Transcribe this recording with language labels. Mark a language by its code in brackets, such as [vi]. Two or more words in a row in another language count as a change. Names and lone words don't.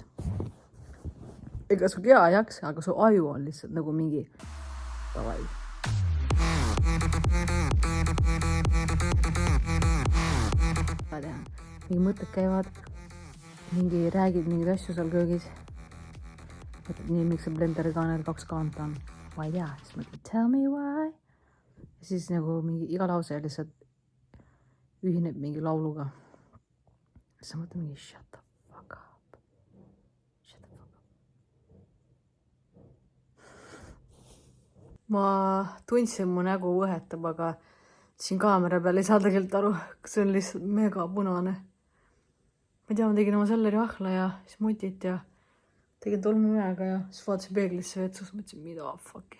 [et] Ega su keha ei jaksa, aga su aju on lihtsalt nagu mingi davai. Mingi mõtted käivad, räägid mingeid asju seal köögis. Nii, miks see blenderi kaanel 2 kaanta on. Ma ei tea, siis mõtled, [en] tell me why. [et] Ja siis nagu mingi iga lause lihtsalt ühineb mingi lauluga. Siis sa mõtled mingi [en] shut the fuck up. Shut the fuck up. [et] Ma tundsin, mu nägu õhetab, aga siin kaamera peal ei saa tegelikult aru, see on lihtsalt mega punane. Ma ei tea, ma tegin oma selleri ahla ja siis mutit ja tegin tolmumäega ja siis vaatasin peeglisse vetsus, mõtlesin, mida fucki.